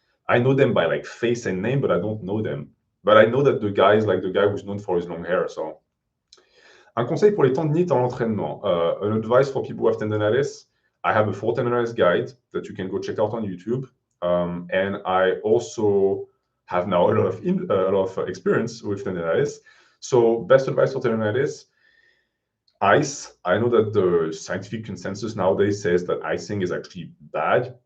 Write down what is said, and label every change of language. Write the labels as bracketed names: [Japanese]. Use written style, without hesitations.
[English] I know them by like face and name, but I don't know them. But I know that the guy is like the guy who's known for his long hair. [French] So, un conseil pour les tendinites en entraînement. [English] An advice for people who have tendonitis. I have a full tendonitis guide that you can go check out on YouTube. And I also have now a lot of experience with tendonitis. So best advice for tendonitis: Ice, I know that the scientific consensus nowadays says that icing is actually bad.